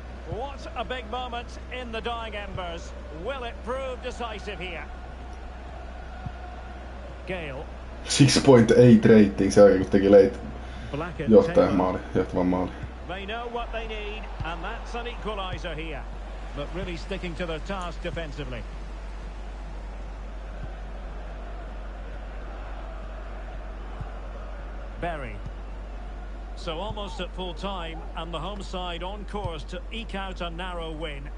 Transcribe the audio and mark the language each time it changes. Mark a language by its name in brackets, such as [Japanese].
[English] What a big moment in the dying embers. Will it prove decisive here? Gale. [Finnish] 6.8 rating sen jälkeen, kun teki [English] Black and [Finnish] johtavan maali. [English] They know what they need, and that's an equaliser here. But really sticking to their task defensively. Berry. So almost at full time, and the home side on course to eke out a narrow win.